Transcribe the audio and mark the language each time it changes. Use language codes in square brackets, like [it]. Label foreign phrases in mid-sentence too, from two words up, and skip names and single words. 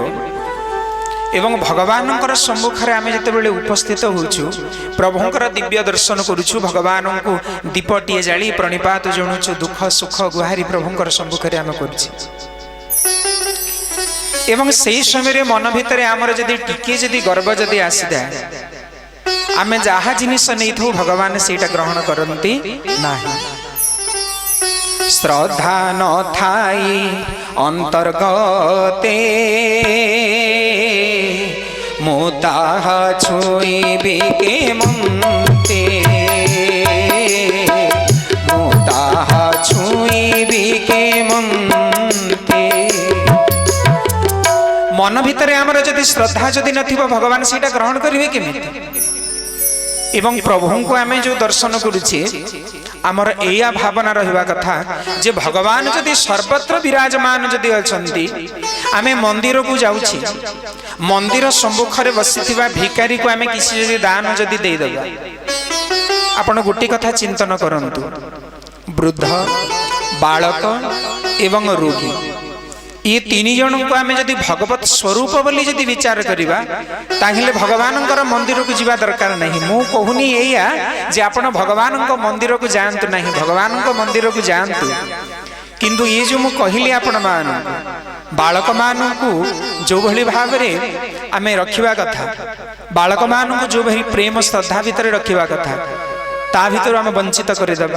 [or] ଏବଂ ଭଗବାନ ସମ୍ମୁଖ ରେ ଆମ ଯିତେ ଉପସ୍ଥିତ ହେଉଚୁ ପ୍ରଭୁଙ୍କର ଦିବ୍ୟ ଦର୍ଶନ କରୁଚୁ, ଭଗବାନ କୁ ଦୀପଟିଏ ଜାଳି ପ୍ରଣିପାତ ଜଣଉଚୁ, ଦୁଃଖ ସୁଖ ଗୁହାରି ପ୍ରଭୁଙ୍କର ସମ୍ମୁଖ ରେ ଆମ କରୁଚୁ। ଏବଂ ସହି ସମୟ ମନ ଭିତର ଆମର ଯଦି ଟିକେ ଯଦି ଗର୍ବ ଯଦି ଆସିଦା ଆମ ଯାହା ଜିନିଷ ନହିଁ ଥୋ ଭଗବାନ ସେଟା ଗ୍ରହଣ କରନ୍ତି ନାହିଁ। ଶ୍ରଦ୍ଧା ନ ଥାଇ ଅନ୍ତର୍ଗତେ ମୁଦାହ ଛୁଇଁବି କେ ମୁନ୍ତେ, ମୁଦାହ ଛୁଇଁବି କେ ମୁନ୍ତେ। ମନ ଭିତର ଆମର ଯଦି ଶ୍ରଦ୍ଧା ଯଦି ନଥିବୋ ଭଗବାନ ସେଟା ଗ୍ରହଣ କରିବେ କେମିତି। ଏବଂ ପ୍ରଭୁ କୁ ଆମ ଯୋ ଦର୍ଶନ କରୁଚେ ଆମର ଏୟା ଭାବନା ରହିବା କଥା ଯେ ଭଗବାନ ଯଦି ସର୍ବତ୍ର ବିରାଜମାନ ଯଦି ଅଛନ୍ତି ଆମେ ମନ୍ଦିର କୁ ଯାଉଛି, ମନ୍ଦିର ସମ୍ମୁଖ ରେ ବସିଥିବା ଭିକାରୀ କୁ ଆମେ କିଛି ଯଦି ଦାନ ଯଦି ଦେ ଦେବା। ଆପଣ ଗୋଟେ କଥା ଚିନ୍ତନ କରନ୍ତୁ, ବୃଦ୍ଧ ବାଳକ ଏବଂ ରୋଗୀ ଏ ତିନି ଜଣ କୁ ଆମେ ଯଦି ଭଗବତ ସ୍ୱରୂପ ବୋଲି ଯଦି ବିଚାର କରିବା ତାହିଲେ ଭଗବାନଙ୍କର ମନ୍ଦିର କୁ ଯିବା ଦରକାର ନହିଁ। ମୁ କହୁନି ଏୟା ଯେ ଆପଣ ଭଗବାନଙ୍କ ମନ୍ଦିର କୁ ଯାଆନ୍ତୁ ନହିଁ, ଭଗବାନଙ୍କ ମନ୍ଦିର କୁ ଯାଆନ୍ତୁ। କିନ୍ତୁ ଏ ଯୋ ମୁ କହଲି ଆପଣ ମାନ ବାଳକ ମାନ କୁ ଯୋ ଭଲି ଭାବ ରେ ଆମେ ରଖିବା କଥା, ବାଳକ ମାନ କୁ ଯୋ ଭଲି ପ୍ରେମ ଶ୍ରଦ୍ଧା ଭିତର ରଖିବା କଥା ତା ଭିତର ଆମେ ବଞ୍ଚିତ କର ଦେବା।